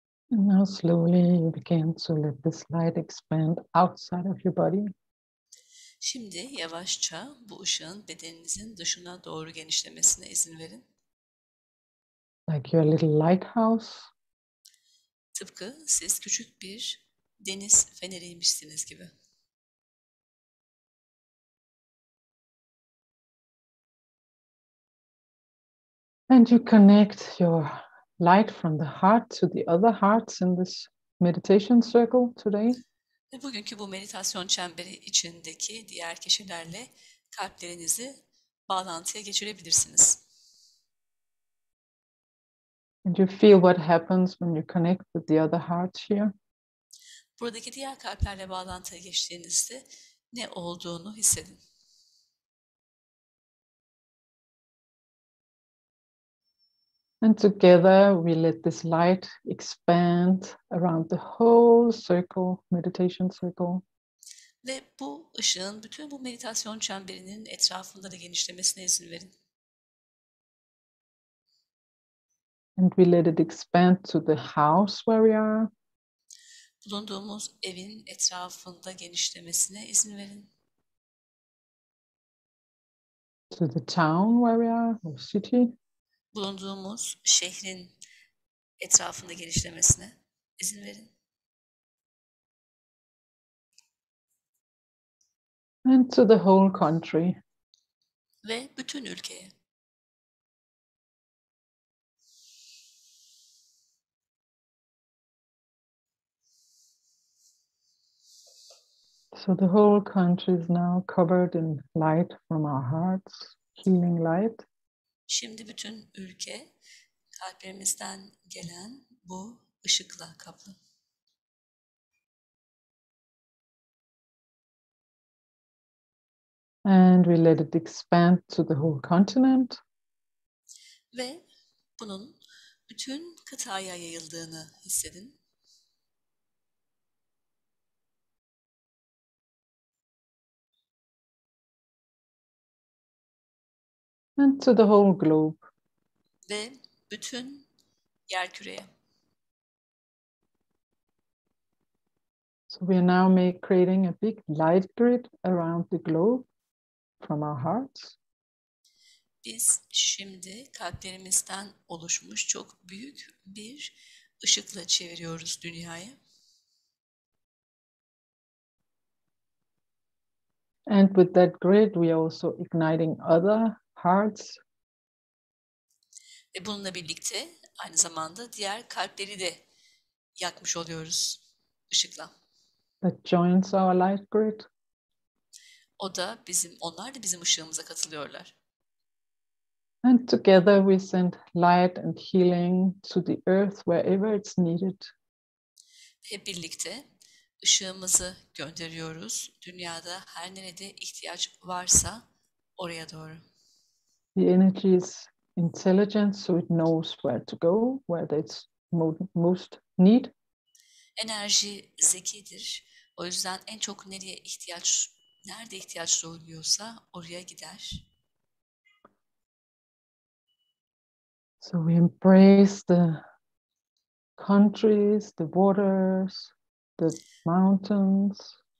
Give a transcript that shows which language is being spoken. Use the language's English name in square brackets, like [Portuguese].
[English] And now slowly you begin to let this light expand outside of your body. [Turkish] Şimdi yavaşça bu ışığın bedeninizin dışına doğru genişlemesine izin verin. [English] Like your little lighthouse. [Turkish] Tıpkı siz küçük bir deniz feneriymişsiniz gibi. [English] And you connect your light from the heart to the other hearts in this meditation circle today. [Turkish] Ve bugünkü bu meditasyon çemberi içindeki diğer kişilerle kalplerinizi bağlantıya geçirebilirsiniz. [English] And you feel what happens when you connect with the other hearts here. [Turkish] Buradaki diğer kalplerle bağlantıya geçtiğinizde ne olduğunu hissedin. [English] And together we let this light expand around the whole circle, meditation circle. [Turkish] Ve bu ışığın bütün bu meditasyon çemberinin etrafında da genişlemesine izin verin. [English] And we let it expand to the house where we are. [Turkish] Bulunduğumuz evin etrafında genişlemesine izin verin. [English] To the town where we are, or city. [Turkish] Bulunduğumuz şehrin etrafında genişlemesine izin verin. [English] And to the whole country. [Turkish] Ve bütün ülkeye. [English] So the whole country is now covered in light from our hearts, healing light. [Turkish] Şimdi bütün ülke kalplerimizden gelen bu ışıkla kaplı. [English] And we let it expand to the whole continent. [Turkish] Ve bunun bütün kıtaya yayıldığını hissedin. [English] And to the whole globe. [Turkish] Ve bütün yerküreye. [English] So we are now creating a big light grid around the globe from our hearts. [Turkish] Biz şimdi kalplerimizden oluşmuş çok büyük bir ışıkla çeviriyoruz dünyayı. [English] And with that grid, we are also igniting other hearts. [Turkish] Ve bununla birlikte aynı zamanda diğer kalpleri de yakmış oluyoruz ışıkla. [English] That joins our light grid. [Turkish] Onlar da bizim ışığımıza katılıyorlar. [English] And together we send light and healing to the earth wherever it's needed. [Turkish] Hep birlikte ışığımızı gönderiyoruz. Dünyada her nerede ihtiyaç varsa oraya doğru. [English] The energy is intelligent, so it knows where to go, where there's most need. [Turkish] Enerji zekidir. O yüzden en çok nerede ihtiyaç duyuluyorsa oraya gider. [English] So we embrace the countries, the waters, the mountains.